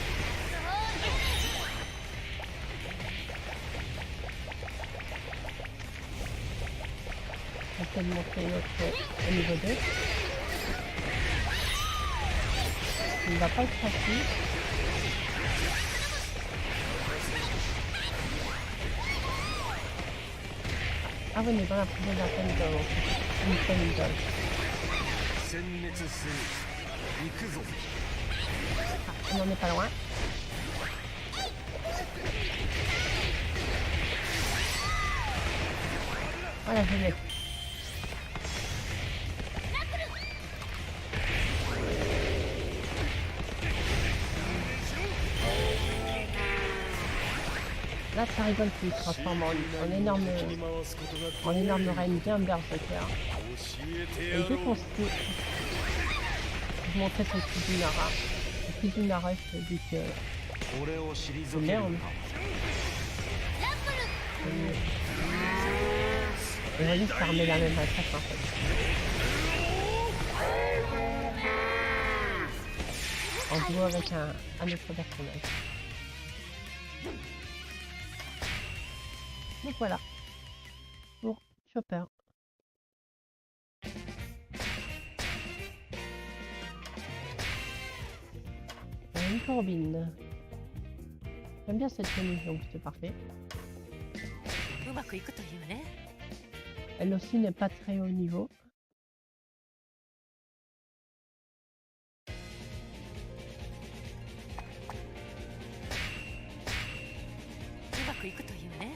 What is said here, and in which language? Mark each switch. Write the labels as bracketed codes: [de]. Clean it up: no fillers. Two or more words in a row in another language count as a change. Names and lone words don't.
[fr] On peut montrer notre niveau 2. Il ne va pas être facile. Ah oui, mais dans la prison d'un Pendle. Une Pendle. [ja] 殲滅する。行くぞ。 [fr] On n'en est pas loin. Voilà, je l'ai. Là, ça rigole plus, il se transforme en énorme reine bien berserker. Et dès qu'on se fait... Je montrais son Kizunara. Le Kizunara, je dis que... [ja] 俺を退け [fr] C'est [ja] る [fr] merde. Et voyez, ça remet la même attaque en fait. En jouant avec un autre personnage. Donc voilà. Pour Chopper. Une Corbine. J'aime bien cette tenue, donc c'est parfait. [ja] うまくいくというね。 [fr] Elle aussi n'est pas très haut niveau. [ja] うまくいくというね。